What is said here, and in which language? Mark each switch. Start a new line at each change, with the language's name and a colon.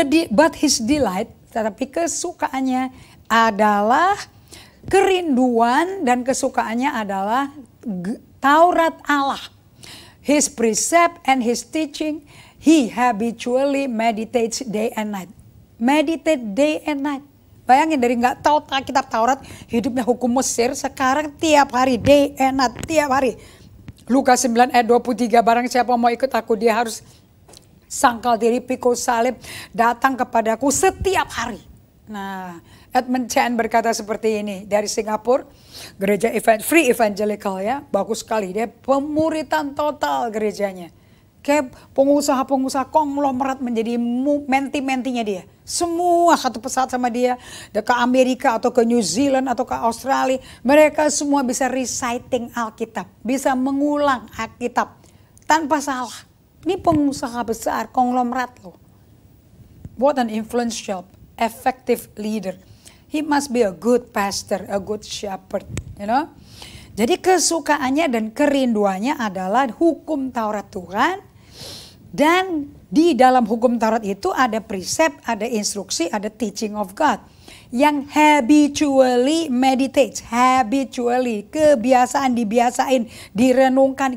English: But his delight,
Indonesian: tetapi kesukaannya adalah kerinduan dan kesukaannya adalah Taurat Allah.
English: His precept and his teaching, he habitually meditates day and night. Meditate day and night.
Indonesian: Bayangin dari nggak tahu kitab Taurat, hidupnya hukum Mesir, sekarang tiap hari
English: day and night,
Indonesian: tiap hari. Lukas 9 ayat 23, barang siapa mau ikut aku, dia harus sangkal diri, pikul salib, datang kepadaku setiap hari. Nah, Edmund Chan berkata seperti ini dari Singapura, gereja free evangelical ya, bagus sekali. Dia pemuritan total gerejanya. Kayak pengusaha-pengusaha konglomerat menjadi menti-mentinya dia. Semua satu pesawat sama dia, ke Amerika atau ke New Zealand atau ke Australia. Mereka semua bisa reciting Alkitab, bisa mengulang Alkitab tanpa salah. Ini pengusaha besar, konglomerat loh.
English: What an influential, effective leader. He must be a good pastor, a good shepherd, you know.
Indonesian: Jadi kesukaannya dan kerinduannya adalah hukum Taurat Tuhan. Dan di dalam hukum Taurat itu ada precept, ada instruksi, ada
English: teaching of God.
Indonesian: Yang
English: habitually meditates, habitually,
Indonesian: kebiasaan, dibiasain, direnungkan.